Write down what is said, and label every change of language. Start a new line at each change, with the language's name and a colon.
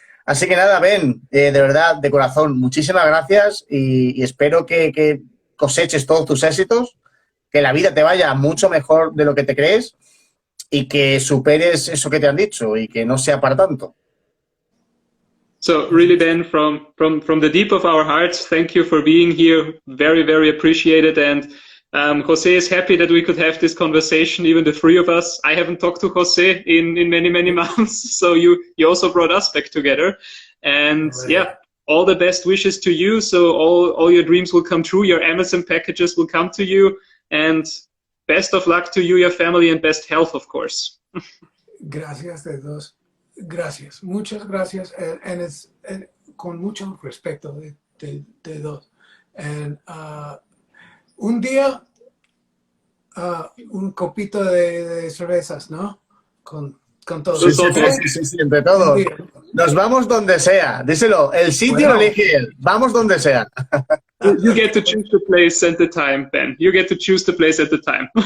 Spanish: Así que nada, Ben, de verdad, de corazón, muchísimas gracias y espero que coseches todos tus éxitos, que la vida te vaya mucho mejor de lo que te crees y que superes eso que te han dicho y que no sea para tanto.
English: So really, Ben, from the deep of our hearts, thank you for being here. Very, very appreciated. And Jose is happy that we could have this conversation, even the three of us. I haven't talked to Jose in many, many months. So you also brought us back together. And yeah, all the best wishes to you. So all your dreams will come true. Your Amazon packages will come to you. And best of luck to you, your family, and best health, of course.
Spanish: Gracias de dos. Gracias. Muchas gracias.
English: And it's
Spanish: con mucho respeto de dos.
English: And
Spanish: un día, un copito de cervezas, ¿no? Con todos. Sí, entre todos. Nos vamos donde sea. Díselo, el sitio lo elige él. Vamos donde sea.
English: You get to choose the place and the time, Ben. You get to choose the place at the time.